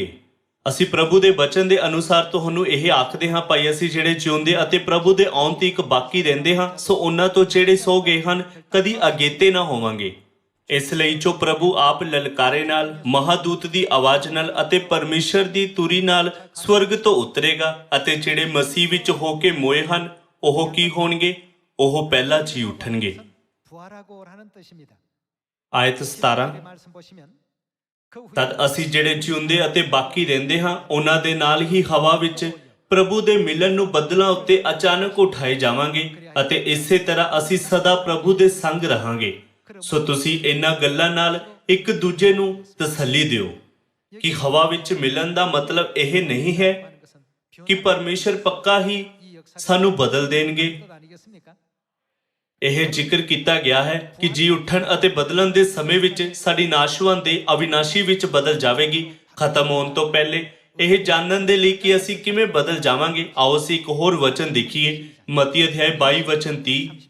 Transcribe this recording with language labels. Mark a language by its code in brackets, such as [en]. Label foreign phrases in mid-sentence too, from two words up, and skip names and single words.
[pa] ਅਸੀਂ ਪ੍ਰਭੂ ਦੇ ਬਚਨ ਦੇ ਅਨੁਸਾਰ ਤੁਹਾਨੂੰ ਇਹ ਆਖਦੇ ਹਾਂ, ਭਾਈ ਅਸੀਂ ਜਿਹੜੇ ਜਿਉਂਦੇ ਅਤੇ ਪ੍ਰਭੂ ਦੇ ਆਉਣ ਤੀਕ ਬਾਕੀ ਰਹਿੰਦੇ ਹਾਂ, ਸੋ ਉਹਨਾਂ ਤੋਂ ਜਿਹੜੇ ਸੋ ਗਏ ਹਨ ਕਦੀ ਅਗੇਤੇ ਨਾ ਹੋਵਾਂਗੇ। ਇਸ ਲਈ ਜੋ ਪ੍ਰਭੂ ਆਪ ਲਲਕਾਰੇ ਨਾਲ, ਮਹਾਦੂਤ ਦੀ ਆਵਾਜ਼ ਨਾਲ ਅਤੇ ਪਰਮੇਸ਼ਰ ਦੀ ਤੁਰੀ ਨਾਲ ਸਵਰਗ ਤੋਂ ਉਤਰੇਗਾ ਅਤੇ ਜਿਹੜੇ ਮਸੀਹ ਵਿੱਚ ਹੋ ਕੇ ਮੋਏ ਹਨ ਉਹ ਕੀ ਹੋਣਗੇ? ਉਹ ਪਹਿਲਾਂ ਜੀ ਉੱਠਣਗੇ। [ko] 부활하고 하는 뜻입니다. [pa] ਆਇਤ 17। [ko] 의 말씀 보시면 그 후에 [pa] ਤਦ ਅਸੀਂ ਜਿਹੜੇ ਜਿਉਂਦੇ ਅਤੇ ਬਾਕੀ ਰਹਿੰਦੇ ਹਾਂ ਉਹਨਾਂ ਦੇ ਨਾਲ ਹੀ ਹਵਾ ਵਿੱਚ ਪ੍ਰਭੂ ਦੇ ਮਿਲਣ ਨੂੰ ਬੱਦਲਾਂ ਉੱਤੇ ਅਚਾਨਕ ਉਠਾਏ ਜਾਵਾਂਗੇ ਅਤੇ ਇਸੇ ਤਰ੍ਹਾਂ ਅਸੀਂ ਸਦਾ ਪ੍ਰਭੂ ਦੇ ਸੰਗ ਰਹਾਂਗੇ। ਸੋ ਤੁਸੀਂ ਇਹਨਾਂ ਗੱਲਾਂ ਨਾਲ ਇੱਕ ਦੂਜੇ ਨੂੰ ਤਸੱਲੀ ਦਿਓ ਕਿ ਹਵਾ ਵਿੱਚ ਮਿਲਣ ਦਾ ਮਤਲਬ ਇਹ ਨਹੀਂ ਹੈ [ko] 하는 것은 [pa] ਕਿ ਪਰਮੇਸ਼ਰ ਪੱਕਾ ਹੀ [ko] 이 역사가 [pa] ਸਾਨੂੰ ਬਦਲ ਦੇਣਗੇ। [ko] 뜻 아니겠습니까? [pa] ਇਹ ਜ਼ਿਕਰ ਕੀਤਾ ਗਿਆ ਹੈ ਕਿ ਜੀ ਉੱਠਣ ਅਤੇ ਬਦਲਣ ਦੇ ਸਮੇਂ ਵਿੱਚ ਸਾਡੀ ਨਾਸ਼ਵਾਨ ਦੇ ਅਵਿਨਾਸ਼ੀ ਵਿੱਚ ਬਦਲ ਜਾਵੇਗੀ। ਖਤਮ ਹੋਣ ਤੋਂ ਪਹਿਲੇ ਇਹ ਜਾਣਨ ਦੇ ਲਈ ਕਿ ਅਸੀਂ ਕਿਵੇਂ ਬਦਲ ਜਾਵਾਂਗੇ, ਆਓ ਅਸੀਂ ਇੱਕ ਹੋਰ ਵਚਨ ਦੇਖੀਏ। ਮਤੀ ਅਧਿਆਇ 22 ਵਚਨ 30।